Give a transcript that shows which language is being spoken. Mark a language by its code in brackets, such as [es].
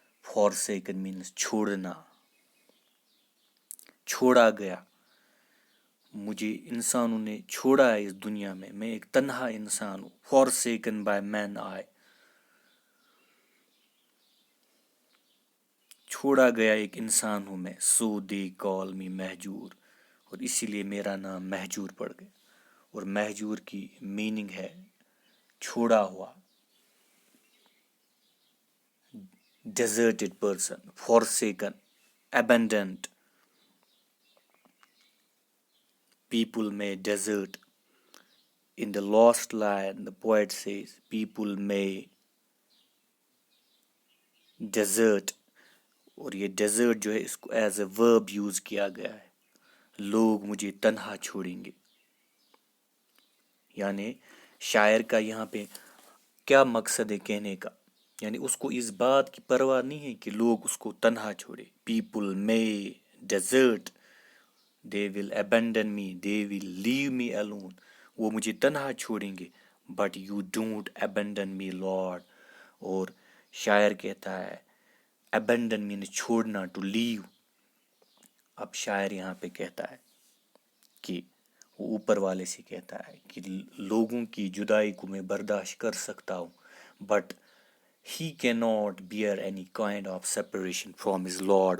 [en] forsaken means [ur] چھوڑنا، چھوڑا گیا. مجھے انسانوں نے چھوڑا ہے اس دنیا میں ایک تنہا انسان ہوں. [en] forsaken by men I. [ur] چھوڑا گیا ایک انسان ہوں میں. [en] so they call me Mahjoor. [ur] اور اسی لیے میرا نام مہجور پڑ گیا. اور مہجور کی میننگ ہے چھوڑا ہوا. [en] deserted person, forsaken, abandoned. People may desert. In the last line, the poet says, people may desert. [ur] اور یہ desert جو ہے اس کو ایز اے verb یوز کیا گیا ہے. لوگ مجھے تنہا چھوڑیں گے. یعنی شاعر کا یہاں پہ کیا مقصد ہے کہنے کا، یعنی اس کو اس بات کی پرواہ نہیں ہے کہ لوگ اس کو تنہا چھوڑے. [en] People may desert. They will abandon me. They will leave me alone. [ur] وہ مجھے تنہا چھوڑیں گے. [en] But you don't abandon me, Lord. [ur] اور شاعر کہتا ہے [en] abandon means [ur] چھوڑنا, [en] to leave. [ur] اب شاعر یہاں پہ کہتا ہے کہ وہ اوپر والے سے کہتا ہے کہ لوگوں کی جدائی کو میں برداشت کر سکتا ہوں, but [en] he cannot bear any kind of separation from his Lord.